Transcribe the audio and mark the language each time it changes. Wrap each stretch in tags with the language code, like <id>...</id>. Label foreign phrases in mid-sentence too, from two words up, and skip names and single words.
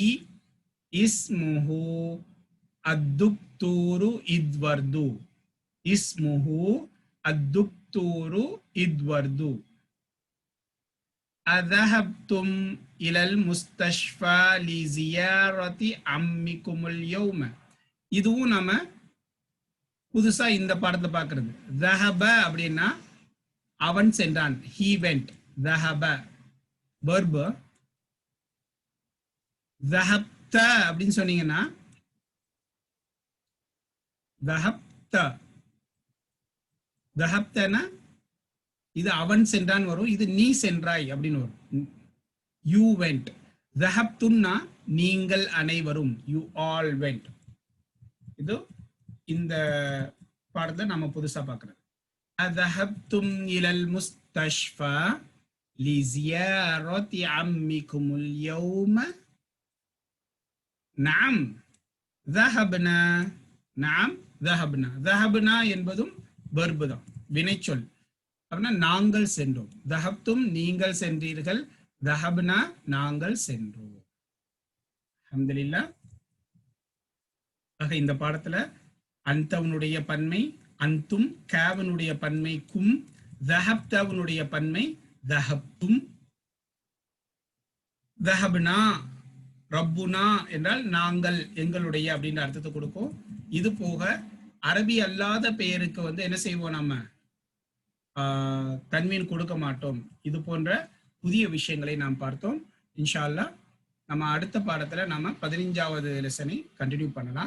<ar>اسمه الدكتور إدواردو. اسمه الدكتور الطور إدورد أذهبتم إلى المستشفى لزيارة عمكم اليوم.</ar> <ta>இதுவும் நம்ம புதுசா இந்த பாடத்தை பார்க்கிறது. ذهب அப்படின்னா அவன் சென்றான்,</ta> <en>he went.</en> <ta>ذهب verb. ذهبت அப்படின்னு சொன்னீங்கன்னா ذهبت ذهبتனா இது அவன் சென்றான் வரும், இது நீ சென்றாய் அப்படின்னு வரும்.</ta> <en>you went.</en> <ta>ذهبتம்னா நீங்கள் அனைவரும்,</ta> <en>you all went.</en> <ta>இது இந்த பாடத்தை நம்ம புதுசா பார்க்கிறது.</ta> <ar>أذهبتم إلى المستشفى لزيارة عمكم اليوم. نعم ذهبنا. نعم ذهبنا.</ar> <ta>ذهبنا என்பதும் verb தான், வினைச்சொல். அப்படின்னா நாங்கள் சென்றோம். ذهبتم நீங்கள் சென்றீர்கள், ذهبنا நாங்கள் சென்றோம். அல்ஹம்துலில்லாஹ். ஆக இந்த பாடத்துல அந்தவனுடைய பன்மை அந்தும், காவனுடைய பன்மை கும், ذهبتவனுடைய பன்மை</ta> <ar>ذهبتم, ذهبنا,</ar> <ta>ரப்புனா என்றால் நாங்கள், எங்களுடைய அப்படின்ற அர்த்தத்தை கொடுக்கும். இது போக அரபி அல்லாத பெயருக்கு வந்து என்ன செய்வோம், நம்ம தன்வீன் கொடுக்க மாட்டோம். இது போன்ற புதிய விஷயங்களை நாம் பார்த்தோம்.</ta> <ar>إن شاء الله</ar> <ta>நம்ம அடுத்த பாடத்துல நாம 15வது</ta> <en>lesson continue</en> <ta>பண்ணலாம்.</ta>